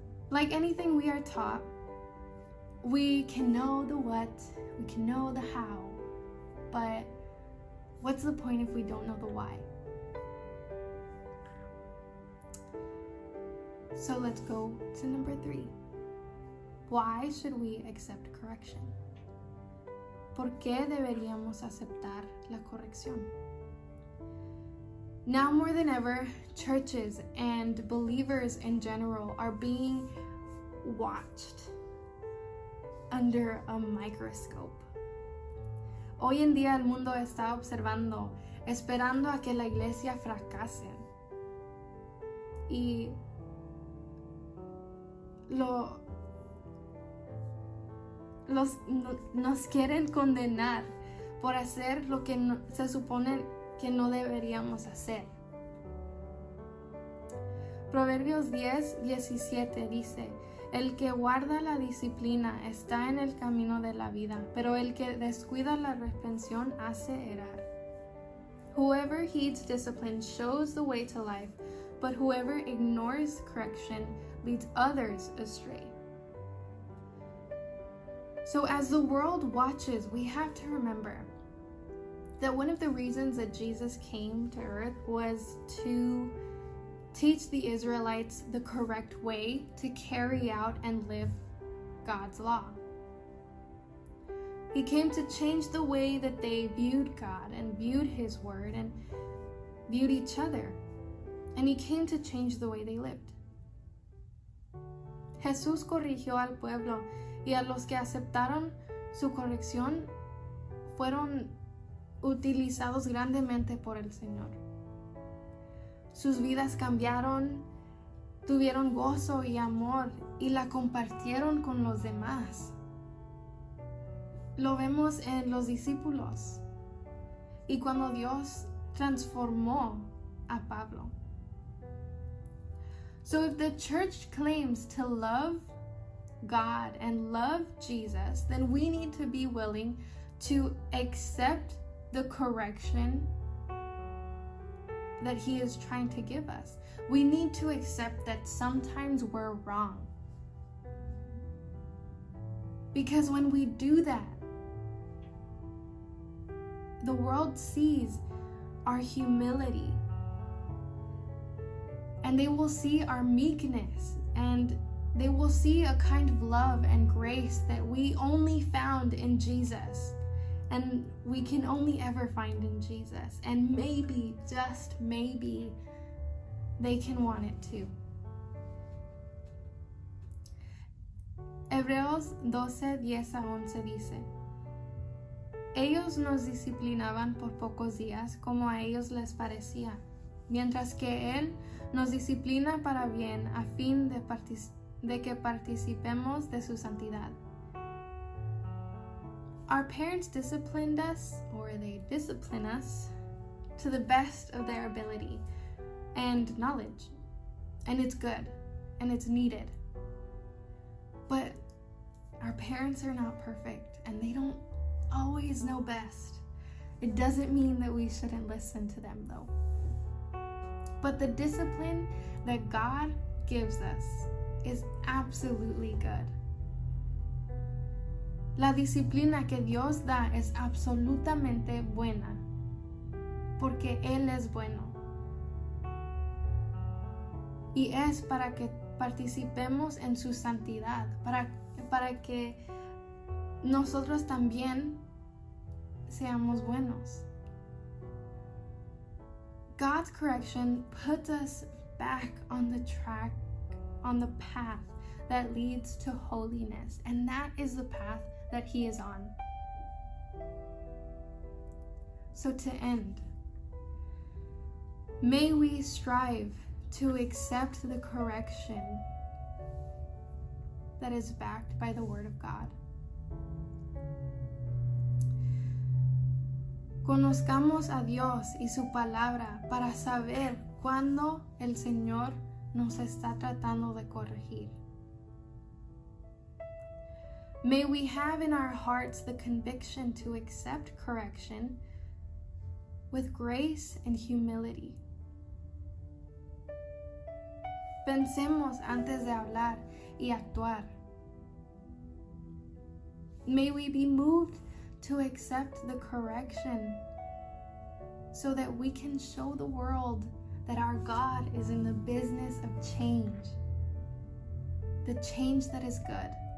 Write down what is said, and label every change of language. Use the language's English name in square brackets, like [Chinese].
[English] Like anything we are taught, we can know the what, we can know the how, but what's the point if we don't know the why? So let's go to number 3. Why should we accept correction? [Spanish] ¿Por qué deberíamos aceptar la corrección? [English] Now more than ever, churches and believers in general are being watched under a microscope. [Spanish] Hoy en día el mundo está observando, esperando a que la iglesia fracase. Y nos quieren condenar por hacer lo que se supone que no deberíamos hacer. Proverbios 10:17 dice: "El que guarda la disciplina está en el camino de la vida, pero el que descuida la reprensión hace errar. [English] Whoever heeds discipline shows the way to life, but whoever ignores correction leads others astray." So as the world watches, we have to remember that one of the reasons that Jesus came to earth was to teach the Israelites the correct way to carry out and live God's law. He came to change the way that they viewed God and viewed His word and viewed each other and he came to change the way they lived. [Spanish] Jesús corrigió al pueblo y a los que aceptaron su corrección fueron utilizados grandemente por el Señor. Sus vidas cambiaron, tuvieron gozo y amor y la compartieron con los demás. Lo vemos en los discípulos y cuando Dios transformó a Pablo. [English] So if the church claims to love God and love Jesus, then we need to be willing to accept the correction that he is trying to give us. We need to accept that sometimes we're wrong. Because when we do that, the world sees our humility and they will see our meekness and they will see a kind of love and grace that we only found in Jesus. And we can only ever find in Jesus. And maybe, just maybe, they can want it too. [Spanish] Hebreos 12:10-11 dice: Ellos nos disciplinaban por pocos días como a ellos les parecía, mientras que Él nos disciplina para bien a fin de que participemos de su santidad. [English] Our parents disciplined us, or they discipline us, to the best of their ability and knowledge. And it's good, and it's needed. But our parents are not perfect, and they don't always know best. It doesn't mean that we shouldn't listen to them, though. But the discipline that God gives us is absolutely good. [Spanish] La disciplina que Dios da es absolutamente buena, porque Él es bueno. Y es para que participemos en su santidad, para que nosotros también seamos buenos. [English] God's correction puts us back on the track, on the path that leads to holiness, and that is the path that he is on. So to end, may we strive to accept the correction that is backed by the Word of God. [Spanish] Conozcamos a Dios y su palabra para saber cuándo el Señor nos está tratando de corregir. [English] May we have in our hearts the conviction to accept correction with grace and humility. [Spanish] Pensemos antes de hablar y actuar. [English] May we be moved to accept the correction so that we can show the world that our God is in the business of change, the change that is good.